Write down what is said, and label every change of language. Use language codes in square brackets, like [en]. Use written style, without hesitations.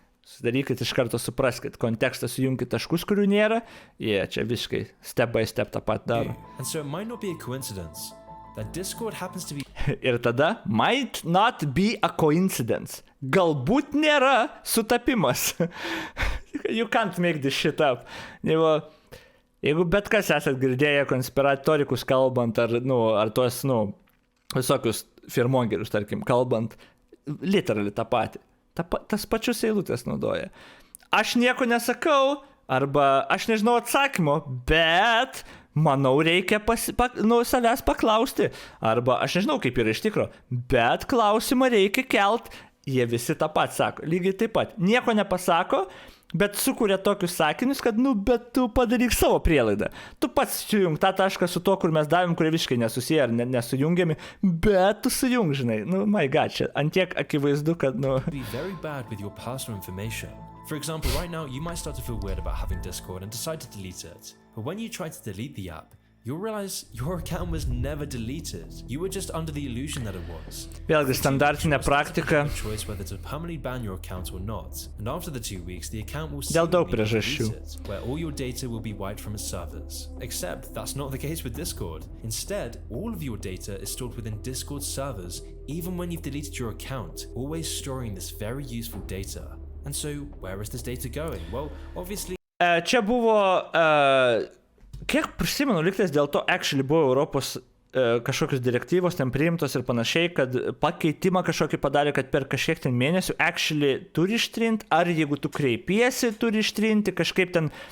[lt] Sudarykit iš karto, supraskit kontekstą, sujungkit taškus, kurių nėra, čia visiškai [en] step by step [lt] tą pat daro. [en] And so it might not be a coincidence that Discord happens to be [lt] Ir tada, [en] might not be a coincidence. [lt] Galbūt nėra sutapimas. [en] You can't make this shit up. [lt] Jeigu bet kas esat girdėję konspiratorikus kalbant, ar tuos, visokius firmongerius, tarkim, kalbant, literally tą patį. Tas pačius eilutės naudoja. Aš nieko nesakau, arba aš nežinau atsakymo, bet manau reikia savęs paklausti. Arba aš nežinau kaip yra iš tikro, bet klausimą reikia kelt, jie visi tą pat sako. Lygiai taip pat. Nieko nepasako, bet sukuria tokius sakinius, kad, bet tu padaryk savo prielaidą. Tu pats sujung tą tašką su to, kur mes davėm, kurie visiškai nesusiję ar nesujungiami, bet tu sujung, žinai. [en] My God, [lt] čia antiek akivaizdu, kad, [en] Be very bad with your personal information. For example, right now, you might start to feel weird about having Discord and decide to delete it. But when you try to delete the app, you'll realize your account was never deleted. You were just under the illusion that it was. [lt] Vėlgi standartinė praktika. [en] Choice whether to permanently ban your account or not. And after the 2 weeks, the account will [lt] Dėl daug [en] be [lt] priežasčių. [en] deleted, where all your data will be wiped from its servers. Except that's not the case with Discord. Instead, all of your data is stored within Discord servers, even when you've deleted your account, always storing this very useful data. And so, where is this data going? Well, obviously. [lt] Čia buvo, kiek prisimenu, liktais dėl to actually buvo Europos kažkokios direktyvos ten priimtos ir panašiai, kad pakeitimą kažkokį padarė, kad per kažkiek ten mėnesių actually turi ištrinti, ar jeigu tu kreipiesi, turi ištrinti kažkaip ten.